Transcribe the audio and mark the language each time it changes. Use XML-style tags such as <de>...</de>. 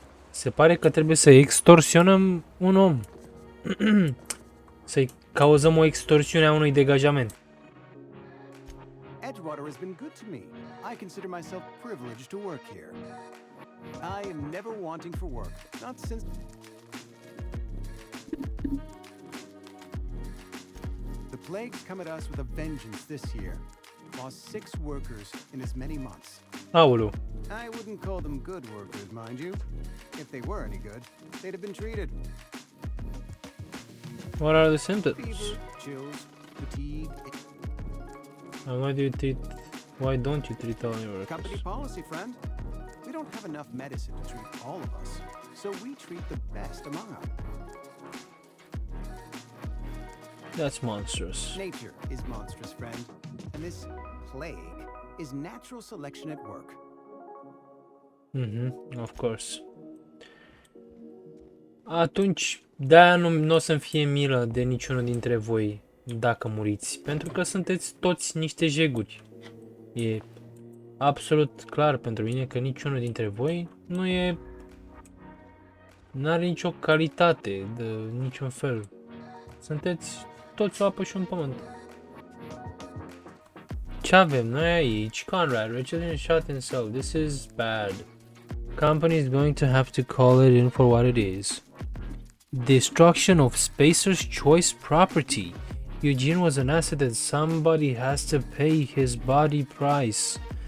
<ro>Se pare că trebuie să extorsionăm un om. Să-i cauzăm o extorsiune a unui degajament.</ro> <en>Edgewater has been good to me. I consider myself privileged to work here. I am never wanting for work, not since... The plague's come at us with a vengeance this year. Lost 6 workers in as many months.</en> <ro>Aoleu.</ro> <en>I wouldn't call them good workers, mind you. If they were any good, they'd have been treated. What are the symptoms? Fever, chills, fatigue. And why don't you treat all your Company workers? policy, friend. We don't have enough medicine to treat all of us, so we treat the best among us. That's monstrous. Nature is monstrous, friend, and this plague is natural selection at work. Of course.</en> <ro>Atunci, de-aia nu o să-mi fie milă de niciunul dintre voi dacă muriți, pentru că sunteți toți niște jeguri. E absolut clar pentru mine că niciunul dintre voi n-are nicio calitate de niciun fel. Sunteți toți o apă și un pământ. Ce avem noi aici?</ro> <en>Conrad, Richard shot himself. This is bad. Company is going to have to call it in for what it is. Destruction of Spacer's choice property. Eugene was an asset and somebody has to pay his body price.</en>